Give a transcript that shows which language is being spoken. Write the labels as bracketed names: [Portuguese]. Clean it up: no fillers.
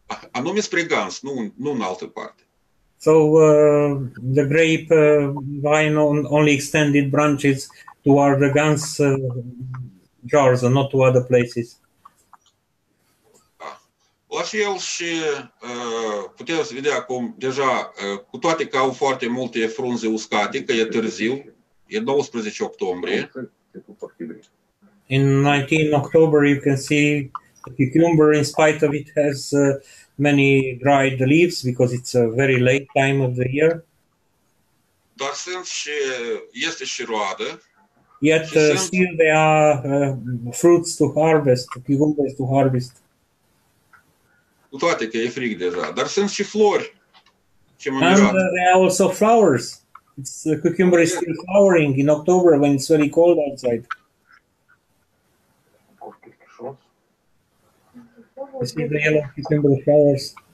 [Romanian] Anume spre gans, nu în altă parte. [English] So the grapevine only extended branches toward the guns jars and not to other places. [Romanian] La fel și puteți vedea cum deja, cu toate că au foarte multe frunze uscate, că e târziu, e 12 octombrie. [English] In 19 October you can see the cucumber, in spite of it has many dried leaves because it's a very late time of the year. [Romanian] Dar este și roadă. [English] Yet still there are fruits to harvest, cucumbers to harvest. [Romanian] Cu toate că e frig deja, dar sunt și flori. [English] And there are also flowers. The cucumber is still flowering in October when it's very cold outside. You see the yellow cucumber flowers.